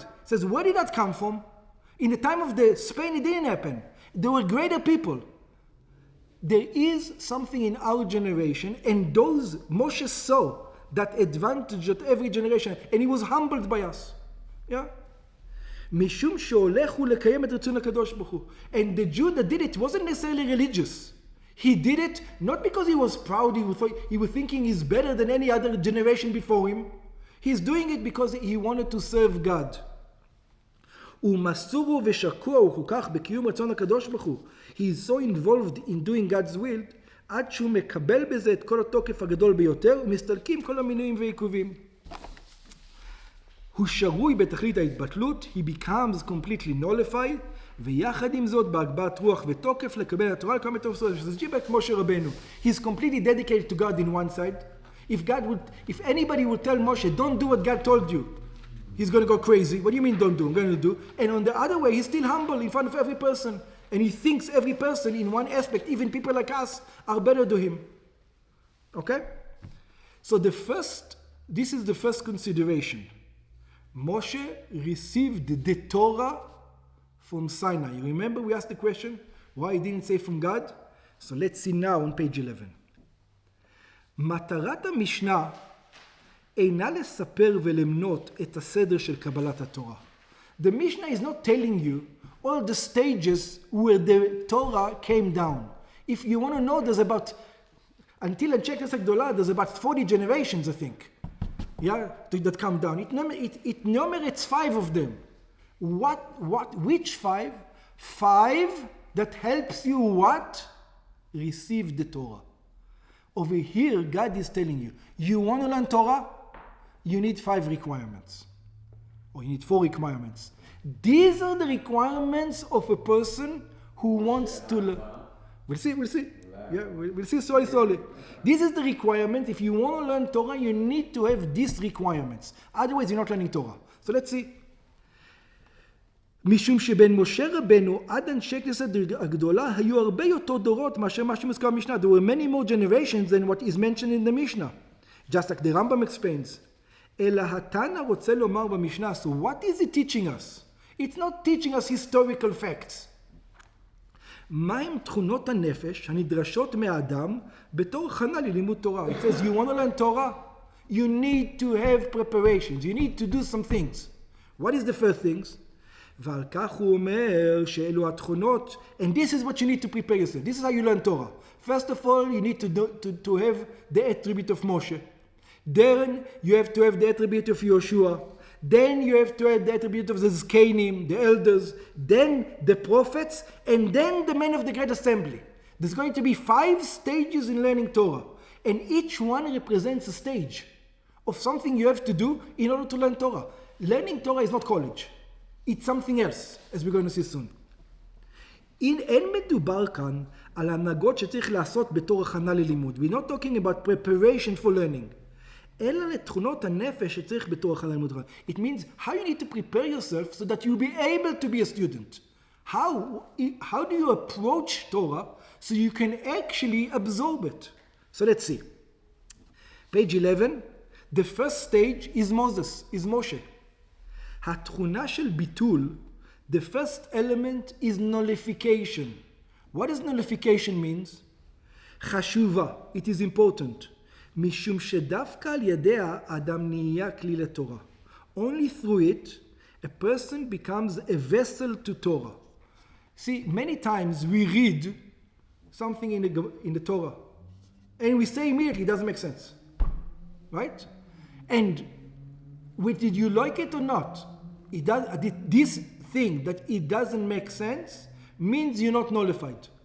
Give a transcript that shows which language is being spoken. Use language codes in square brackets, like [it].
[en] It says, where did that come from? In the time of the Spain, it didn't happen. They were greater people. There is something in our generation, and those Moshe saw that advantage at every generation, and he was humbled by us. Yeah? [he] משום שהולך הוא לקיים את רצון הקדוש ברוך הוא. [en] And the Jew that did it wasn't necessarily religious. He did it not because he was proud, he was thinking he's better than any other generation before him. He's doing it because he wanted to serve God. [he] ומסור הוא ושקוע הוא כל כך בקיום רצון הקדוש ברוך הוא. [en] He is so involved in doing God's will, [he] עד שהוא מקבל בזה את כל התוקף הגדול ביותר, ומסתלקים כל המינויים ועיכובים. הוא שרוי בתכלית ההתבטלות, [en] he becomes completely nullified, [he] ויחד עם זאת בהגבהת רוח ותוקף לקבל התורה לקבל את הרצון. שזה ג'יבה כמו שרבנו. [en] He's completely dedicated to God in one side. If anybody would tell Moshe, don't do what God told you, he's going to go crazy. What do you mean don't do? I'm going to do. And on the other way, he's still humble in front of every person. And he thinks every person in one aspect, even people like us, are better than him. Okay? So this is the first consideration. Moshe received the Torah from Sinai. You remember we asked the question, why he didn't say from God? So let's see now on page 11. [he] מטרת המשנה אינה לספר ולמנות את הסדר של קבלת התורה. [en] The Mishnah is not telling you all the stages where the Torah came down. If you want to know, there's about, until Anshekes HaGdolah, there's about 40 generations, I think, that come down. It enumerates 5 of them. Which 5? 5 that helps you what? Receive the Torah. Over here, God is telling you, you want to learn Torah? You need 5 requirements. Or you need 4 requirements. These are the requirements of a person who wants to learn. We'll see. Yeah, we'll see slowly. This is the requirement. If you want to learn Torah, you need to have these requirements. Otherwise, you're not learning Torah. So let's see. [he] משום שבין משה רבנו עד אנשי כנסת הגדולה היו הרבה יותר דורות מאשר מה שמוזכר במשנה. [en] There were many more generations than what is mentioned in the Mishnah. Just like the Rambam explains. [he] אלא התנא רוצה לומר במשנה. [en] So what is it teaching us? It's not teaching us historical facts. [he] מהם תכונות הנפש הנדרשות מהאדם בתור הכנה ללימוד תורה? [en] It says you want to learn Torah? You need to have preparations. You need to do some things. What is the first things? [he] ועל כך הוא אומר שאלו התכונות, [en] and this is what you need to prepare yourself. This is how you learn Torah. First of all, you need to have the attribute of Moshe. Then you have to have the attribute of Yoshua. Then you have to have the attribute of the Zkenim, the elders. Then the prophets, and then the men of the great assembly. There's going to be 5 stages in learning Torah, and each one represents a stage of something you have to do in order to learn Torah. Learning Torah is not college. It's something else, as we're going to see soon. [he] אין מדובר כאן על הנהגות שצריך לעשות בתור הכנה ללימוד. [en] We're not talking about preparation for learning. [he] אלא לתכונות הנפש שצריך בתור הכנה ללימוד. [en] It means how you need to prepare yourself so that you'll be able to be a student. How do you approach Torah so you can actually absorb it? So let's see. Page 11, the first stage is Moshe. [he] התכונה של ביטול, [en] the first element is nullification. What does nullification means? [he] חשובה, [en] it is important. [he] משום שדווקא על ידיה אדם נהיה כלי לתורה. [en] Only through it, a person becomes a vessel to Torah. See, many times we read something in the Torah, and we say immediately it doesn't make sense. Right? And did you like it or not? This thing that it doesn't make sense means you're not nullified.